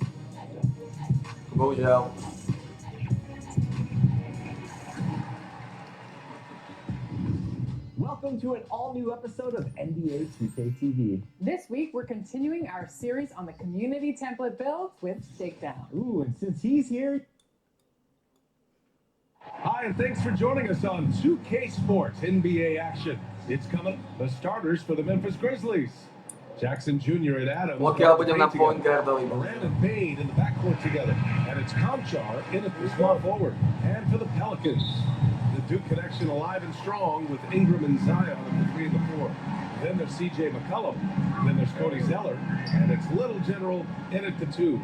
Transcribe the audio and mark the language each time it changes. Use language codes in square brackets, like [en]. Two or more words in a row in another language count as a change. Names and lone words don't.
[sk] Bohužiaľ. [en] Welcome to an all-new episode of NBA 2K TV. This week, we're continuing our series on the community template build with Shakedown. Ooh, and since he's here... Hi, and thanks for joining us on 2K Sports NBA action. It's coming, the starters for the Memphis Grizzlies. Jackson Jr. and Adams. [sk] Ok, ja budem na [en] point guardovi. Moran and Payne in the backcourt together. And it's Conchar in at the small forward. And for the Pelicans, the Duke connection alive and strong with Ingram and Zion at the 3 and the 4. Then there's C.J. McCollum. Then there's Cody Zeller. And it's Little General in at the 2.